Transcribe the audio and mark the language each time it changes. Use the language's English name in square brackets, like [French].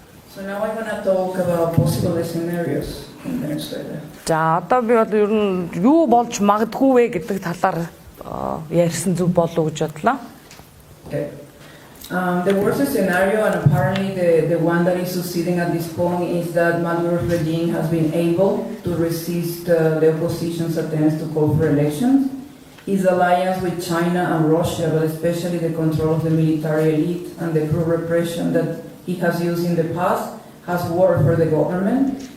[English] So now I'm going to talk about possible scenarios in Venezuela. [Mongolian] За одоо би бол ер нь юу болж магадгүй вэ гэдэг талаар ярьсан зүг болов гэж бодлоо. [English] Okay. The worst scenario, and apparently the one that is succeeding at this point, is that Maduro's regime has been able to resist the opposition's attempts to call for elections. his alliance with China and Russia, but especially the control of the military elite and the cruel repression that he has used in the past, has worked for the government.